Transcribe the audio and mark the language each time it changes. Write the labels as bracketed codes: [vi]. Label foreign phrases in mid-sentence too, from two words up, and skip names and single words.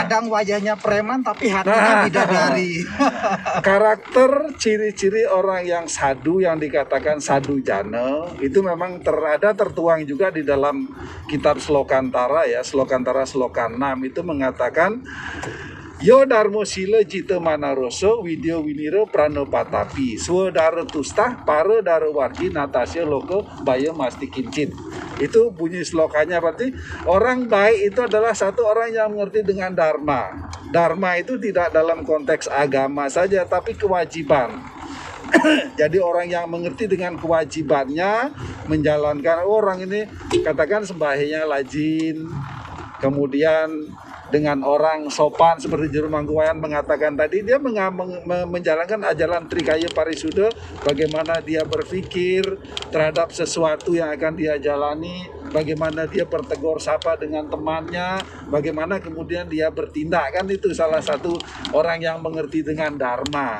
[id] Kadang wajahnya preman tapi hatinya bidadari. karakter ciri-ciri orang yang sadu yang dikatakan [sa] sadu jana [id] itu memang tertuang juga di dalam kitab Slokantara ya, Slokantara Sloka 6 itu mengatakan [sa] Yo darmo sila jita manaroso widyo winiro pranopatapi swadara tustah para darwardi natasya loko bayo masti kincit. [id] Itu bunyi slokanya, berarti orang baik itu adalah satu orang yang mengerti dengan dharma. Dharma itu tidak dalam konteks agama saja tapi kewajiban. Jadi orang yang mengerti dengan kewajibannya menjalankan, orang ini katakan sembahyangnya rajin, kemudian dengan orang sopan seperti Juru Mangku Wayan mengatakan tadi, dia menjalankan ajaran Trikaya Parisuddha, bagaimana dia berpikir terhadap sesuatu yang akan dia jalani, bagaimana dia bertegur sapa dengan temannya, bagaimana kemudian dia bertindak, kan itu salah satu orang yang mengerti dengan dharma.